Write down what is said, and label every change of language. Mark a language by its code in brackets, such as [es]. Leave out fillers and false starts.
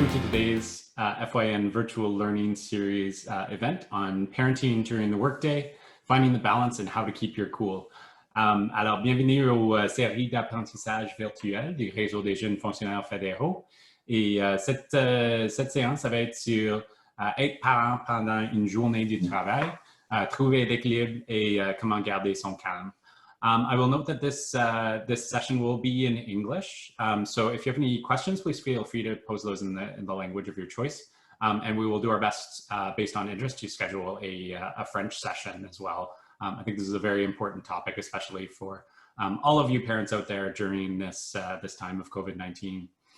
[en] today's FYN virtual learning series event on parenting during the workday, finding the balance and how to keep your cool. [fr] Alors, bienvenue aux séries d'apprentissage virtuel du réseau des jeunes fonctionnaires fédéraux. Et cette séance, ça va être sur être parent pendant une journée du travail, trouver l'équilibre et comment garder son calme. [en] I will note that this session will be in English. So if you have any questions, please feel free to pose those in the language of your choice. And we will do our best based on interest to schedule a French session as well. I think this is a very important topic, especially for all of you parents out there during this time of COVID-19.